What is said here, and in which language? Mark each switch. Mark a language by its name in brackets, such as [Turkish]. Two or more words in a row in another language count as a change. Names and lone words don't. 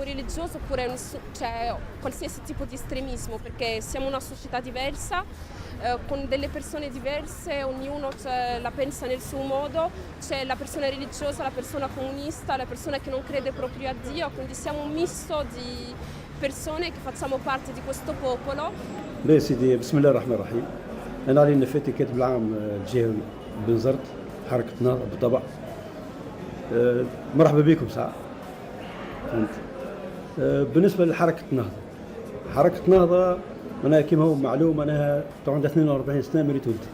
[Italian] religioso oppure cioè, qualsiasi tipo di estremismo, perché siamo una società diversa, con delle persone diverse, ognuno la pensa nel suo modo, c'è la persona religiosa, la persona comunista, la persona che non crede proprio a Dio, quindi siamo un misto di persone che facciamo parte di questo popolo. [Arabic] لا سيدي بسم الله الرحمن الرحيم. أنا علي نفاتي كاتب العام الجهوي بن زرت حركة نهضة بالطبع. مرحبا بكم ساعة. فهمت. بالنسبة لحركة نهضة. حركة نهضة أنا كما هو معلوم أنها عندها 42 سنة من ولدت.